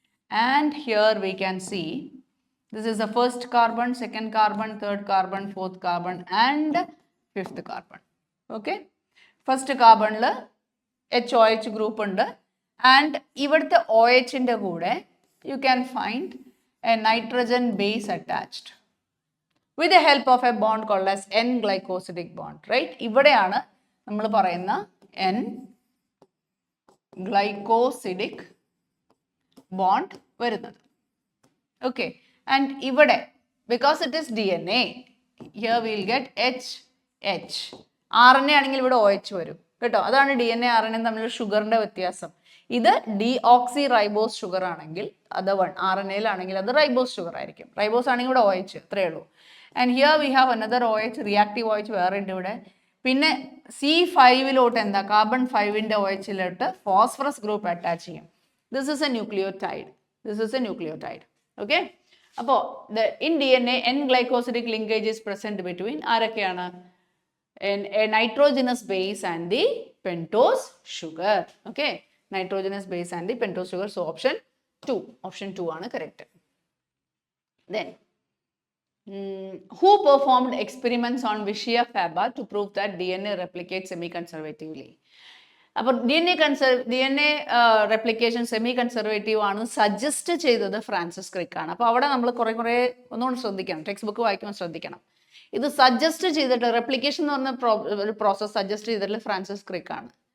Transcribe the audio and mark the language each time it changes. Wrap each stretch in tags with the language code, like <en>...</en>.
<en>And here we can see this is the first carbon, second carbon, third carbon, fourth carbon and fifth carbon. Okay. First carbon HOH group</en> <ml>ഉണ്ട്. And ഇവിടുത്തെ OH ൻ്റെ കൂടെ</ml> <en>you can find a nitrogen base attached with the help of a bond called as N-glycosidic bond, right?</en> <ml>ഇവിടെയാണ് നമ്മൾ പറയുന്ന N-glycosidic bond വരുന്നത്.</ml> <en>Okay, and ഇവിടെ because it is DNA, here we will get H.</en> <ml>RNA ആണെങ്കിൽ ഇവിടെ OH വരും കേട്ടോ. അതാണ് DNA RNA തമ്മിലുള്ള ഷുഗറിന്റെ വ്യത്യാസം. ഇത് ഡീഓക്സി റൈബോസ് ഷുഗർ ആണെങ്കിൽ അത് RNA-ലാണെങ്കിൽ അത് റൈബോസ് ഷുഗർ ആയിരിക്കും. റൈബോസ് ആണെങ്കിൽ ഇവിടെ OH, അത്രേ ഉള്ളൂ.</ml> <en>and here we have another OH,</en> <ml>reactive OH വേറെ ഉണ്ട് ഇവിടെ. പിന്നെ C5-ലോട്ട് എന്താ, കാർബൺ 5-ന്റെ OH-ലോട്ട് ഫോസ്ഫറസ് ഗ്രൂപ്പ് അറ്റാച്ച് ചെയ്യും.</ml> <en>This is a nucleotide. Okay, അപ്പോൾ in DNA N-glycosidic linkage is present between ആരൊക്കെയാണ്? A nitrogenous base and the pentose sugar. Okay, nitrogenous base and the pentose sugar. So option 2 ആണ് correct. Then who performed experiments on Vishia Faba to prove that DNA replicates semi-conservatively?</en> <ml>അപ്പോൾ DNA replication semi-conservative ആണ് suggest ചെയ്തത് Francis Crick ആണ്. അപ്പോൾ അവിടെ നമ്മൾ കുറേ ഒന്നുകൊണ്ട് ശ്രദ്ധിക്കണം, ടെക്സ്റ്റ് ബുക്ക് വായിക്കുമ്പോൾ ശ്രദ്ധിക്കണം. ഇത് സജസ്റ്റ് ചെയ്തിട്ട് റെപ്ലിക്കേഷൻ എന്ന് പറഞ്ഞ ഒരു പ്രോസസ് സജസ്റ്റ് ചെയ്തിട്ടുള്ള ഫ്രാൻസിസ് ക്രിക്ക് ആണ്.</ml>